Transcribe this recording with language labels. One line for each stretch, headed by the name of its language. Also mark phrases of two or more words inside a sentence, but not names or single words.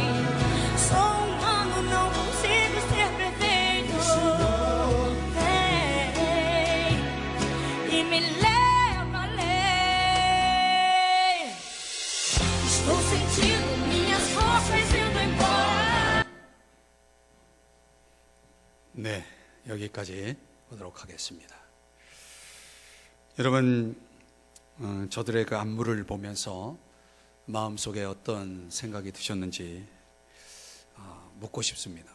Portuguese: Sou humano, não consigo ser perfeito. Vem e me leva além. Estou sentindo minhas forças indo embora.
Korean: 네, 여기까지 보도록 하겠습니다. 여러분, 저들의 그 안무를 보면서 마음속에 어떤 생각이 드셨는지 묻고 싶습니다.